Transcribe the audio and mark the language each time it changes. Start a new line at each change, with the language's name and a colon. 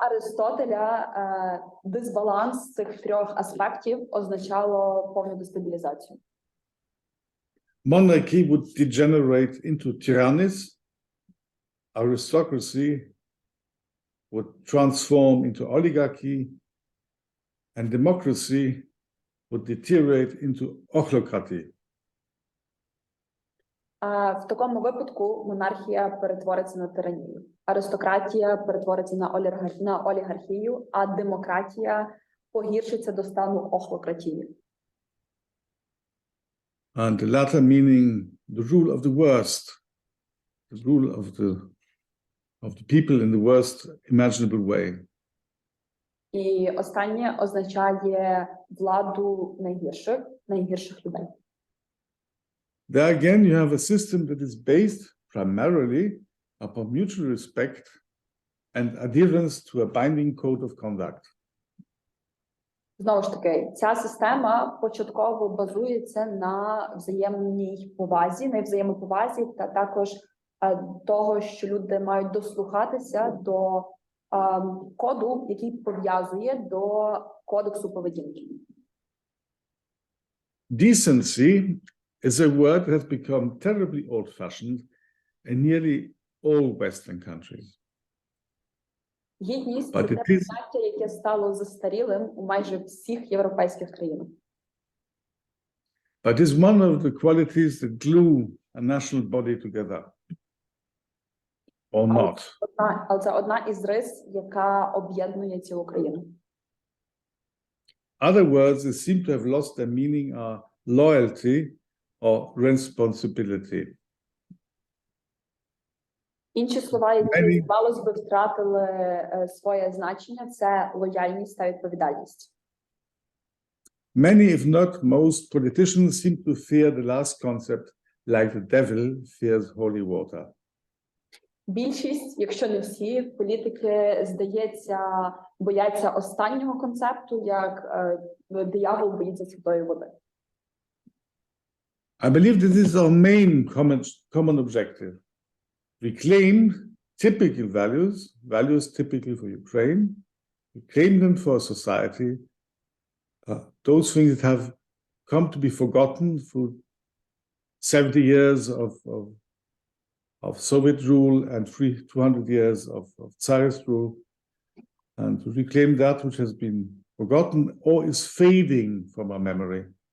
Ukrainian: Аристотеля дисбаланс цих трьох аспектів означало повну дестабілізацію.
English: Monarchy would degenerate into tyrannies, aristocracy would transform into oligarchy, and democracy would deteriorate into ochlocracy.
Ukrainian: В такому випадку монархія перетвориться на тиранію, аристократія перетвориться на олігархію, а демократія погіршиться до стану охлократії.
English: and the latter meaning the rule of the worst, the rule of the people in the worst imaginable way.
Ukrainian: І останнє означає владу найгірших людей.
English: There again, you have a system that is based primarily upon mutual respect and adherence to a binding code of conduct.
Ukrainian: Знову ж таки, ця система початково базується на взаємній повазі, на взаємоповазі та також того, що люди мають дослухатися до коду, який пов'язує до кодексу поведінки.
English: Decency is a word that has become terribly old-fashioned in nearly all Western countries.
Ukrainian: Гідність – це поняття, яке стало застарілим у майже всіх європейських країнах.
English: But it's one of the qualities that glue a national body together. Or not.
Ukrainian: Але це одна із рис, яка об'єднує цілу країну.
English: Other words that seem to have lost their meaning are loyalty or responsibility.
Ukrainian: Інші слова, які, здавалось би, втратили своє значення, це лояльність та відповідальність.
English: Many, if not most, politicians seem to fear the last concept like the devil fears holy water.
Ukrainian: Більшість, якщо не всі, політики, здається, бояться останнього концепту, як диявол боїться святої води.
English: I believe this is our main common objective. Reclaim typical values typical for Ukraine, reclaim them for society, those things that have come to be forgotten through 70 years of Soviet rule and 200 years of Tsarist rule, and to reclaim that which has been forgotten or is fading from our memory.